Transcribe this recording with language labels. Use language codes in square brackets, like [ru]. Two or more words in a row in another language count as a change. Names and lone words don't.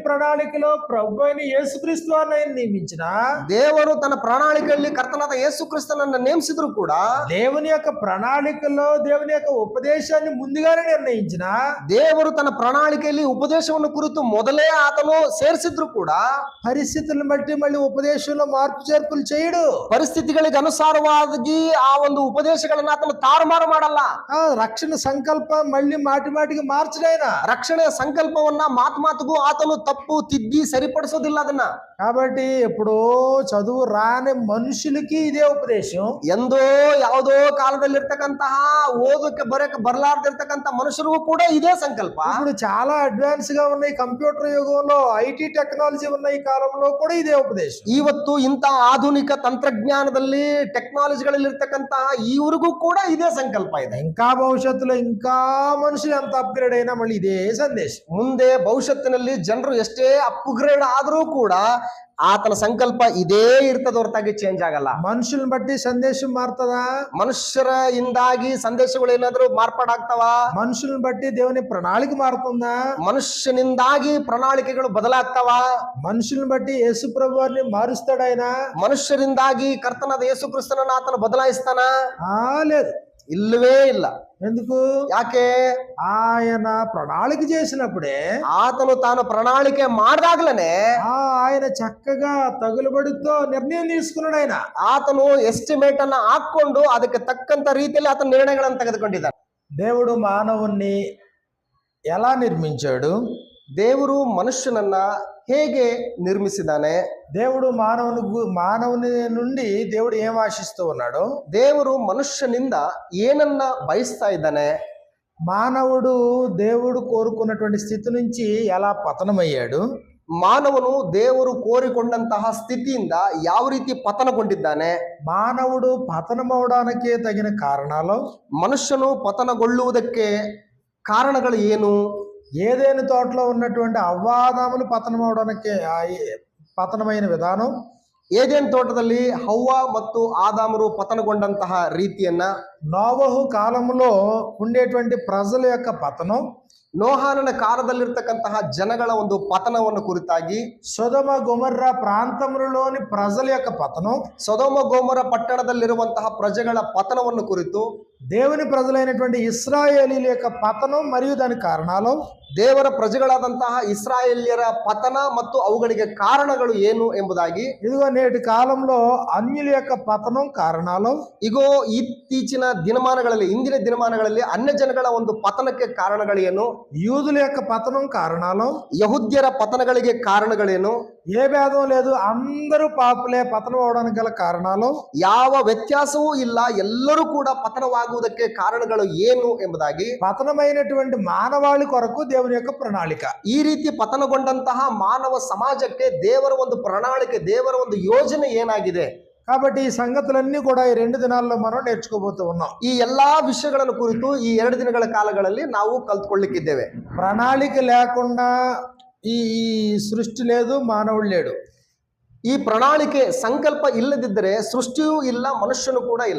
[te] ప్రణాళికలో ప్రభు అయిన యేసుక్రీస్తు వారిని ఆయన నియమించిన, [kn] ದೇವರು ತನ್ನ ಪ್ರಣಾಳಿಕೆಯಲ್ಲಿ ಕರ್ತನಾದ ಯೇಸು ಕ್ರಿಸ್ತನನ್ನ ನೇಮಿಸಿದ್ರು ಕೂಡ, [te] దేవుని యొక్క ప్రణాళికలో దేవుని యొక్క ఉపదేశాన్ని ముందుగానే నిర్ణయించిన, [kn] ದೇವರು ತನ್ನ ಪ್ರಣಾಳಿಕೆಯಲ್ಲಿ ಉಪದೇಶವನ್ನು ಕುರಿತು ಮೊದಲೇ ಆತನು ಸೇರಿಸಿದ್ರು ಕೂಡ, [te] పరిస్థితులను బట్టి మళ్ళీ ఉపదేశంలో మార్పు చేర్పులు చేయడు. [kn] ಪರಿಸ್ಥಿತಿಗಳಿಗೆ ಅನುಸಾರವಾಗಿ ಆ ಒಂದು ಉಪದೇಶಗಳನ್ನ ಆತನು ತಾರುಮಾರು ಮಾಡಲ್ಲ. [te] రక్షణ సంకల్పం మళ్ళీ మాటి మాటికి మార్చడైనా, [kn] ರಕ್ಷಣೆಯ ಸಂಕಲ್ಪವನ್ನ ಮಾತಿಗೂ ಆತನು ತಪ್ಪು ತಿದ್ದಿ ಸರಿಪಡಿಸೋದಿಲ್ಲ ಅದನ್ನ. [te] కాబట్టి ఎప్పుడో చదువు రాని మనుషులకి ఇదే ఉపదేశం, [kn] ಎಂದೋ ಯಾವುದೋ ಕಾಲದಲ್ಲಿರ್ತಕ್ಕಂತಹ ಓದಕ್ಕೆ ಬರಲಾರ್ದಿರ್ತಕ್ಕಂಥ ಮನುಷ್ಯರಿಗೂ ಕೂಡ ಇದೇ ಸಂಕಲ್ಪ. [te] ఇప్పుడు చాలా అడ్వాన్స్ గా ఉన్నాయి, కంప్యూటర్ యుగంలో [en] IT technology [te] ఉన్న ఈ కాలంలో కూడా ఇదే ఉపదేశం. [kn] ಇವತ್ತು ಇಂಥ ಆಧುನಿಕ ತಂತ್ರಜ್ಞಾನದಲ್ಲಿ ಟೆಕ್ನಾಲಜಿಗಳಲ್ಲಿ ಇರ್ತಕ್ಕಂತಹ ಇವರಿಗೂ ಕೂಡ ಇದೇ ಸಂಕಲ್ಪ ಇದೆ. [te] ఇంకా భవిష్యత్తులో ఇంకా మనుషులు ఎంత అప్గ్రేడ్ అయినా మళ్ళీ ఇదే సందేశం. [kn] ಮುಂದೆ ಭವಿಷ್ಯತ್ತಿನಲ್ಲಿ ಜನರು ಎಷ್ಟೇ ಅಪ್ಗ್ರೇಡ್ ಆದರೂ ಕೂಡ ಆತನ ಸಂಕಲ್ಪ ಇದೇ ಇರ್ತದ ಹೊರತಾಗಿ ಚೇಂಜ್ ಆಗಲ್ಲ. [te] మనుషులను బట్టి సందేశం మారుతుందా? [kn] ಮನುಷ್ಯರ ಇಂದಾಗಿ ಸಂದೇಶಗಳು ಏನಾದ್ರೂ ಮಾರ್ಪಾಡಾಗ್ತಾವ? [te] మనుషులను బట్టి దేవుని ప్రణాళిక మారుతుందా? [kn] ಮನುಷ್ಯನಿಂದಾಗಿ ಪ್ರಣಾಳಿಕೆಗಳು ಬದಲಾಗ್ತಾವ? [te] మనుషులను బట్టి యేసు ప్రభు వారిని మారుస్తాడు ఆయన? [kn] ಮನುಷ್ಯರಿಂದಾಗಿ ಕರ್ತನಾದ ಯೇಸು ಕ್ರಿಸ್ತನನ್ನ ಆತನು ಬದಲಾಯಿಸ್ತಾನ? [te] లేదు, [kn] ಇಲ್ಲವೇ ಇಲ್ಲ. [te] ఎందుకు? [kn] ಯಾಕೆ? [te] ఆయన ప్రణాళిక చేసినప్పుడే, [kn] ಆತನು ತಾನು ಪ್ರಣಾಳಿಕೆ ಮಾಡ್ದಾಗ್ಲೇನೆ [te] ఆయన చక్కగా తగులుబడితో నిర్ణయం తీసుకున్నాడు. ఆయన [kn] ಆತನು ಎಸ್ಟಿಮೇಟ್ ಅನ್ನ ಹಾಕೊಂಡು ಅದಕ್ಕೆ ತಕ್ಕಂತ ರೀತಿಯಲ್ಲಿ ಆತನ ನಿರ್ಣಯಗಳನ್ನು ತೆಗೆದುಕೊಂಡಿದ್ದಾನೆ. [te] దేవుడు మానవుణ్ణి ఎలా నిర్మించాడు? [kn] ದೇವರು ಮನುಷ್ಯನನ್ನ ಹೇಗೆ ನಿರ್ಮಿಸಿದ್ದಾನೆ? [te] దేవుడు మానవుని నుండి దేవుడు ఏం ఆశిస్తూ ఉన్నాడు? [kn] ದೇವರು ಮನುಷ್ಯನಿಂದ ಏನನ್ನ ಬಯಸ್ತಾ ಇದ್ದಾನೆ? [te] మానవుడు దేవుడు కోరుకున్నటువంటి స్థితి నుంచి ఎలా పతనమయ్యాడు? [kn] ಮಾನವನು ದೇವರು ಕೋರಿಕೊಂಡಂತಹ ಸ್ಥಿತಿಯಿಂದ ಯಾವ ರೀತಿ ಪತನಗೊಂಡಿದ್ದಾನೆ? [te] మానవుడు పతనమవడానికి తగిన కారణాలు, [kn] ಮನುಷ್ಯನು ಪತನಗೊಳ್ಳುವುದಕ್ಕೆ ಕಾರಣಗಳು ಏನು? [te] ఏదైనా తోటలో ఉన్నటువంటి అవ్వాదాములు పతనమవడానికి పతనమైన విధానం, [kn] ಏದೇನ್ ತೋಟದಲ್ಲಿ ಹವ್ವ ಮತ್ತು ಆದಾಮರು ಪತನಗೊಂಡಂತಹ ರೀತಿಯನ್ನ, [te] నోవహు కాలంలో ఉండేటువంటి ప్రజల యొక్క పతనం, [kn] ನೋಹಾನನ ಕಾಲದಲ್ಲಿರ್ತಕ್ಕಂತಹ ಜನಗಳ ಒಂದು ಪತನವನ್ನು ಕುರಿತಾಗಿ, [te] సొదొమ గొమొర్రా ప్రాంతములలోని ప్రజల యొక్క పతనం, [kn] ಸೊದೋಮ ಗೋಮರ ಪಟ್ಟಣದಲ್ಲಿರುವಂತಹ ಪ್ರಜೆಗಳ ಪತನವನ್ನು ಕುರಿತು, [te] దేవుని ప్రజలైనటువంటి ఇశ్రాయేలీల యొక్క పతనం మరియు దాని కారణాలు, [kn] ದೇವರ ಪ್ರಜೆಗಳಾದಂತಹ ಇಸ್ರಾಯೇಲ್ಯರ ಪತನ ಮತ್ತು ಅವುಗಳಿಗೆ ಕಾರಣಗಳು ಏನು ಎಂಬುದಾಗಿ, [te] ఇదిగో నేటి కాలంలో అన్యుల యొక్క పతనం కారణాలు, [kn] ಇಗೋ ಇತ್ತೀಚಿನ ದಿನಮಾನಗಳಲ್ಲಿ, ಇಂದಿನ ದಿನಮಾನಗಳಲ್ಲಿ ಅನ್ಯ ಜನಗಳ ಒಂದು ಪತನಕ್ಕೆ ಕಾರಣಗಳೇನು, [te] యూదుల యొక్క పతనం కారణాలు, [kn] ಯಹುದ್ಯರ ಪತನಗಳಿಗೆ ಕಾರಣಗಳೇನು, [te] ఏ భేదం లేదు, అందరూ పాపులే పతనం అవడానికి గల కారణాలు, [kn] ಯಾವ ವ್ಯತ್ಯಾಸವೂ ಇಲ್ಲ, ಎಲ್ಲರೂ ಕೂಡ ಪತನವಾಗುವುದಕ್ಕೆ ಕಾರಣಗಳು ಏನು ಎಂಬುದಾಗಿ, [te] పతనమైనటువంటి మానవాళి కొరకు దేవుని యొక్క ప్రణాళిక, [kn] ಈ ರೀತಿ ಪತನಗೊಂಡಂತಹ ಮಾನವ ಸಮಾಜಕ್ಕೆ ದೇವರ ಒಂದು ಪ್ರಣಾಳಿಕೆ, ದೇವರ ಒಂದು ಯೋಜನೆ ಏನಾಗಿದೆ? [te] కాబట్టి ఈ సంగతులన్నీ కూడా ఈ 2 దినాల్లో మనం నేర్చుకోబోతూ ఉన్నాం. [kn] ಈ ಎಲ್ಲಾ ವಿಷಯಗಳನ್ನು ಕುರಿತು ಈ 2 ದಿನಗಳ ಕಾಲಗಳಲ್ಲಿ ನಾವು ಕಲ್ತ್ಕೊಳ್ಳಿಕ್ಕಿದ್ದೇವೆ. [te] ప్రణాళిక లేకుండా ఈ సృష్టి లేదు, మానవుడు లేడు. [kn] ಈ ಪ್ರಣಾಳಿಕೆ ಸಂಕಲ್ಪ ಇಲ್ಲದಿದ್ದರೆ ಸೃಷ್ಟಿಯೂ ಇಲ್ಲ, ಮನುಷ್ಯನು ಕೂಡ ಇಲ್ಲ.